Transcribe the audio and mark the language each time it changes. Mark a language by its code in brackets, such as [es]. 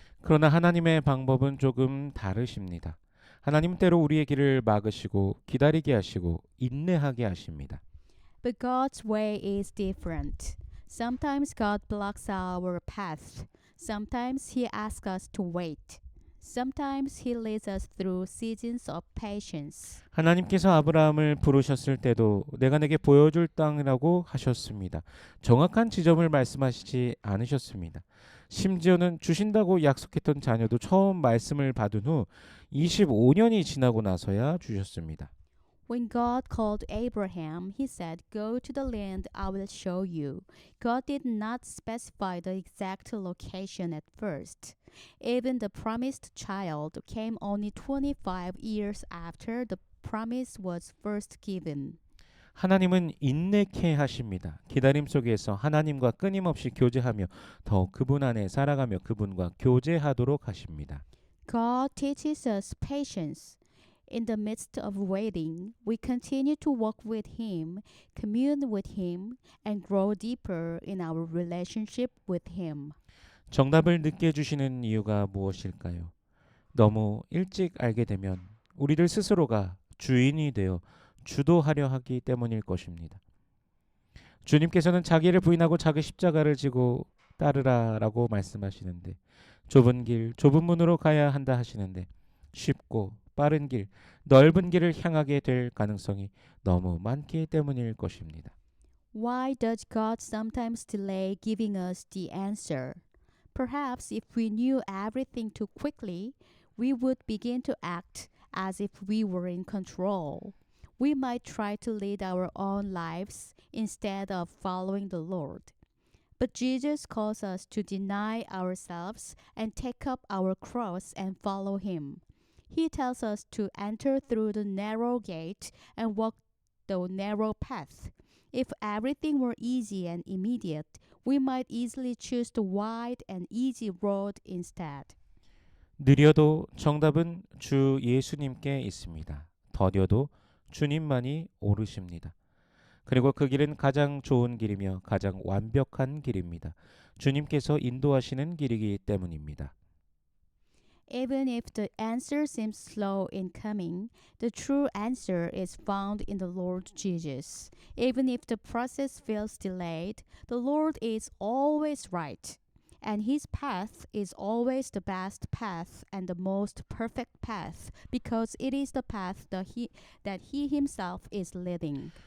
[ko] 그러나 하나님의 방법은 조금 다르십니다. 하나님은 때로 우리의 길을 막으시고 기다리게 하시고 인내하게 하십니다. [en] But God's way is different. Sometimes God blocks our path. Sometimes He asks us to wait. Sometimes He leads us through seasons of patience. [ko] 하나님께서 아브라함을 부르셨을 때도 내가 내게 보여줄 땅이라고 하셨습니다. 정확한 지점을 말씀하시지 않으셨습니다. 심지어는 주신다고 약속했던 자녀도 처음 말씀을 받은 후 25년이 지나고 나서야 주셨습니다. [en] When God called Abraham, he said, "Go to the land I will show you." God did not specify the exact location at first. Even the promised child came only 25 years after the promise was first given. [ko] 하나님은 인내케 하십니다. 기다림 속에서 하나님과 끊임없이 교제하며 더욱 그분 안에 살아가며 그분과 교제하도록 하십니다. [en] God teaches us patience. In the midst of waiting, we continue to walk with Him, commune with Him, and grow deeper in our relationship with Him. [ko] 정답을 늦게 주시는 이유가 무엇일까요? 너무 일찍 알게 되면 우리들 스스로가 주인이 되어 주도하려 하기 때문일 것입니다. 주님께서는 자기를 부인하고 자기 십자가를 지고 따르라라고 말씀하시는데 좁은 길, 좁은 문으로 가야 한다 하시는데 쉽고 빠른 길, 넓은 길을 향하게 될 가능성이 너무 많기 때문일 것입니다. [en] Why does God sometimes delay giving us the answer? Perhaps if we knew everything too quickly, we would begin to act as if we were in control. We might try to lead our own lives instead of following the Lord. But Jesus calls us to deny ourselves and take up our cross and follow Him. He tells us to enter through the narrow gate and walk the narrow path. If everything were easy and immediate, we might easily choose the wide and easy road instead. [ko] 느려도 정답은 주 예수님께 있습니다. 더뎌도 주님만이 오르십니다. 그리고 그 길은 가장 좋은 길이며 가장 완벽한 길입니다. 주님께서 인도하시는 길이기 때문입니다. [en] Even if the answer seems slow in coming, the true answer is found in the Lord Jesus. Even if the process feels delayed, the Lord is always right, and His path is always the best path and the most perfect path, because it is the path that He Himself is leading.